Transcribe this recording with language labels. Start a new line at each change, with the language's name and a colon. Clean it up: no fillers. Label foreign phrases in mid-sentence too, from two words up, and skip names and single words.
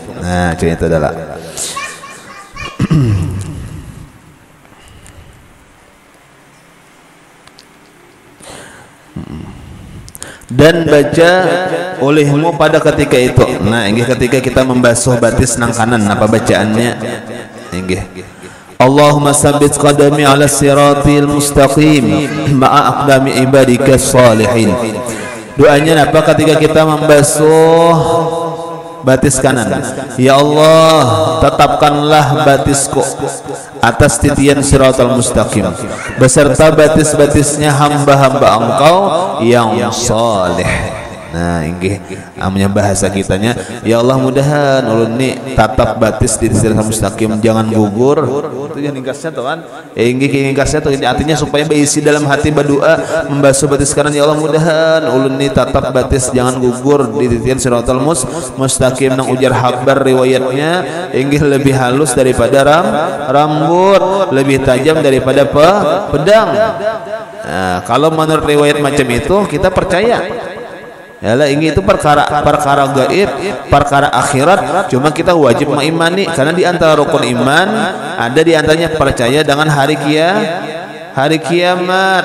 Banjar: Nah cerita adalah dan baca olehmu pada ketika itu. Nah inggih ketika kita membasuh batis nang kanan apa bacaannya inggih
Arabic: اللهم ثبت قدمي على الصراط المستقيم مع أقدام عبادك الصالحين.
Banjar: Doanya apa ketika kita membasuh batis kanan? Ya Allah tetapkanlah batisku atas titian
Arabic: الصراط المستقيم
Banjar: beserta batis-batisnya hamba-hamba Engkau yang saleh. Nah inggih amnya bahasa kitanya ya Allah mudahan ulun ni tatap batis di
Arabic: الصراط المستقيم
Banjar: jangan gugur itu yang ringkasnya tuh kan inggih ringkasnya tuh artinya supaya berisi dalam hati berdoa membasuh batis kanan ya Allah mudahan ulun ni tatap batis jangan gugur di titian
Arabic: الصراط المستقيم
Banjar: nang ujar habar riwayatnya inggih lebih halus daripada rambut lebih tajam daripada pedang. Nah, kalau menurut riwayat macam itu kita percaya. Yalah ini itu perkara gaib, perkara akhirat. Cuma kita wajib mengimani karena di antara rukun iman ada di antaranya percaya dengan hari kiamat.